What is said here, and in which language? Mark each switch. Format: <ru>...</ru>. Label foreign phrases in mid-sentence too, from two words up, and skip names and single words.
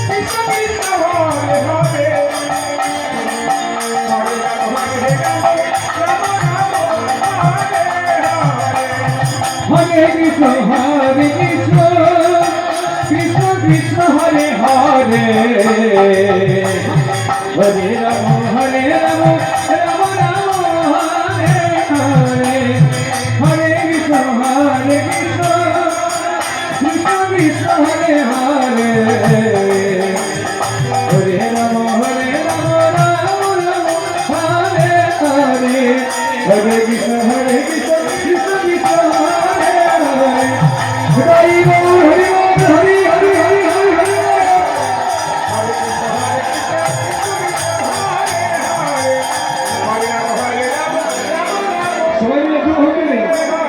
<sa>হরে কৃষ্ণ কৃষ্ণ কৃষ্ণ হরে হরে হরে রাম রাম রাম হরে হরে হরে কৃষ্ণ কৃষ্ণ কৃষ্ণ হরে হরে হরে রাম রাম রাম হরে হরে হরে কৃষ্ণ কৃষ্ণ কৃষ্ণ হরে হরে</sa> <bn>হরি বল হরি বল হরি হরি হরি হরি হরি সবাই মিলে একটু</bn>